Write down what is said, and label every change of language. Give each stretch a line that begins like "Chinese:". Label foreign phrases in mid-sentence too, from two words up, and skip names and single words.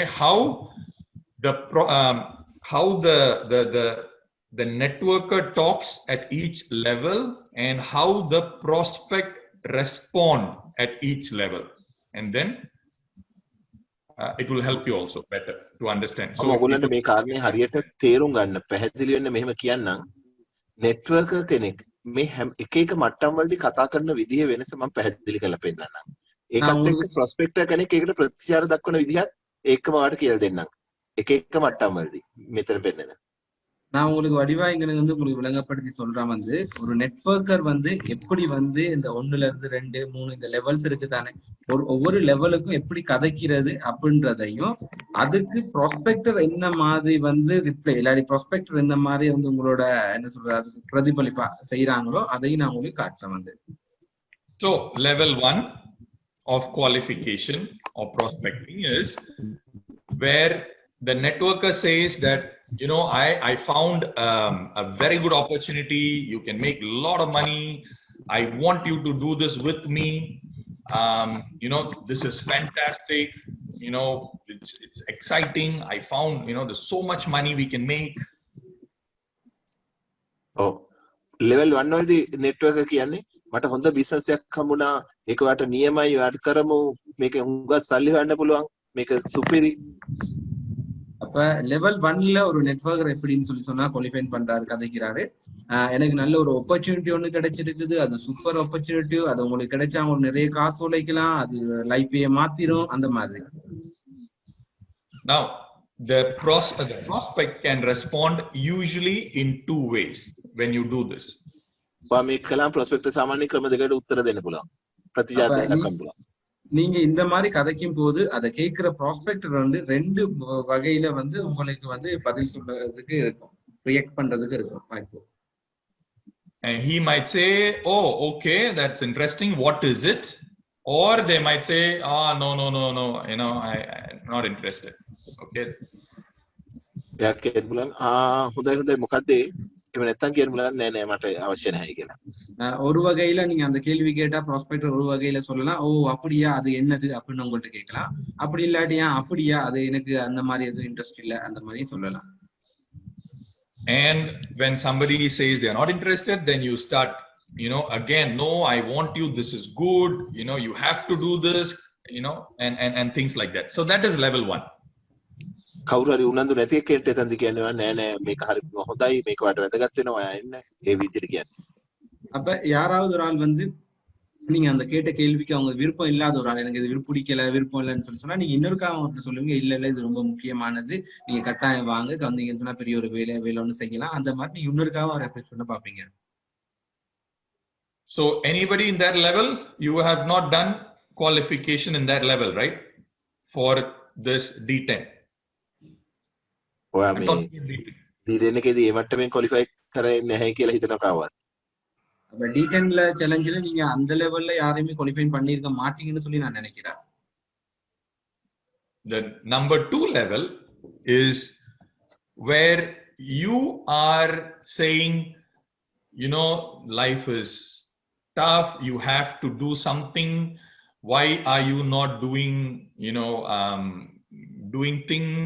English: How the networker talks at each level and how the prospect respond at each level, and then it will help you also better to understand. So
Sinhala: ඔයගොල්ලන්ට මේ කාරණේ හරියට තේරුම් ගන්න පැහැදිලි වෙන්න මෙහෙම කියන්නම්. networker කෙනෙක් මේ එක එක මට්ටම් වලදී කතා කරන විදිහේ වෙනස මම පැහැදිලි කරලා පෙන්නන්නම්. ඒකත් එක්ක prospector කෙනෙක් ඒකට ප්‍රතිචාර දක්වන විදිහත් ඒකම ඔයාලට කියලා දෙන්නම්. එක එක මට්ටම් වලදී මෙතන පෙන්නන.
Tamil: நான் உங்களுக்கு வடிவா இங்க வந்து உங்களுக்கு விளங்கப்படுத்தி சொல்றேன் வந்து ஒரு நெட்வொர்க்கர் வந்து எப்படி வந்து இந்த 1ல இருந்து 2, 3 இந்த லெவல்ஸ் இருக்கு தானே, ஒவ்வொரு லெவலுக்கும் எப்படி கதைக்கிறது அப்படின்றதையும் அதுக்கு ப்ராஸ்பெக்டர் என்ன மாதிரி வந்து ரிப்ளை இல்லாட்டி ப்ராஸ்பெக்டர் என்ன மாதிரி வந்து உங்களோட என்ன சொல்றது அதுக்கு பிரதிபலிப்பா செய்யறாங்களோ அதையும் நான் உங்களுக்கு காட்டுறேன் வந்து.
English: So level 1 of qualification or prospecting is where the networker says that, you know, I found a very good opportunity. You can make a lot of money. I want you to do this with me. You know, this is fantastic. You know, it's exciting. I found, you know, there's so much money we can make.
Sinhala: ඔව්. level 1 වලදී networker කියන්නේ මට හොඳ business එකක් හම්බුණා. ඒක ඔයාලට නියමයි. ඔයාලට කරමු. මේක හුඟක් සල්ලි හොයන්න පුළුවන්. මේක සුපිරි.
Tamil: அப்ப லெவல் 1ல ஒரு நெட்வொர்க்கர் எப்படின்னு சொன்னா குவாலிஃபைன் பண்றாரு, கதைக்கிறாரு. எனக்கு நல்ல ஒரு ஆப்பர்ச்சுனிட்டி ஒண்ணு கிடைச்சிருக்குது, அது
English: super opportunity,
Tamil: அது உங்களுக்கு கிடைச்சா உங்களுக்கு நிறைய காசு உழைக்கலாம், அது லைஃபையே மாத்திரும் அந்த மாதிரி.
English: Now the prospect can respond usually in 2 ways when you do this.
Sinhala: ඔයා මේක කළාම prospector සාමාන්‍ය ක්‍රම දෙකකට උත්තර දෙන්න පුළුවන්. ප්‍රතිචාර දෙන්න පුළුවන්.
Tamil: நீங்க இந்த மாதிரி கதைக்கும் போது அதை கேட்கிற ப்ராஸ்பெக்டர் வந்து 2 வகையில வந்து உங்களுக்கு வந்து பதில் சொல்றதுக்கு இருக்கும், ரியாக்ட் பண்றதுக்கு இருக்கும் வாய்ப்பு.
English: And he might say, oh, okay, that's interesting, what is it? Or they might say, no, you know, I'm not interested. Okay.
Sinhala: එයා කියන්න පුළුවන් හොඳයි මොකද්ද එහෙම නැත්තම් කියන්න පුළුවන් නෑ මට අවශ්‍ය නැහැ කියලා.
Tamil: ஒரு வகையில நீங்க அந்த கேள்வி கேட்டா ப்ராஸ்பெக்டர் ஒரு வகையில சொல்லலாம், ஓ அப்படியா அது என்னது அப்படின்னு உங்கள்ட்ட கேட்கலாம். அப்படி இல்லாட்டியா அப்படியா அது எனக்கு அந்த மாதிரி எதுவும் இன்ட்ரெஸ்ட் இல்ல அந்த மாதிரி சொல்லலாம்.
English: And when somebody says they're not interested, then you start, you know, again, no, I want you, this is good, you know, you have to do this, and things like that. So that is level 1.
Sinhala: කවුරු හරි උනන්දු නැති එක්කෙන්ට එතනදි කියනවා නෑ නෑ මේක හරිම හොඳයි මේක වට වැදගත් වෙනවා ඔයා එන්න ඒ විදිහට කියන්නේ.
Tamil: அப்ப யாராவது ஒரு ஆள் வந்து நீங்க அந்த கேட்ட கேள்விக்கு அவங்க விருப்பம் இல்லாத ஒரு ஆள், எனக்கு இது பிடிக்கல விருப்பம் இல்லைன்னு சொன்னா நீங்க இன்னொருக்கா அவங்கள்ட்ட சொல்லுவீங்க இல்ல இல்ல இது ரொம்ப முக்கியமானது, நீங்க கட்டாயம் வாங்க, வந்தீங்கன்னு சொன்னா பெரிய ஒரு வேலை ஒண்ணு செய்யலாம், அந்த மாதிரி நீங்க இன்னொருக்காவும் ரெஃப்ரெஷ் பண்ண பாப்பீங்க.
English: So anybody in that level, you have not done qualification in that level, right? For this D10.
Sinhala: ඔයා
English: I'm
Sinhala: මේ
English: talking about D10.
Sinhala: D10 එකේදී ඒ මට්ටමින් ක්වොලිෆයි කරන්නේ නැහැ කියලා හිතනවා කාවත්.
Tamil: அப்ப D10ல சேலஞ்சில நீங்க அந்த லெவல்ல யாரையுமே குவாலிஃபை பண்ணிருக்க மாட்டீங்கன்னு சொல்லி நான் நினைக்கிறேன்.
English: The number 2 level is where you are saying, life is tough, you have to do something. Why are you not doing, doing things?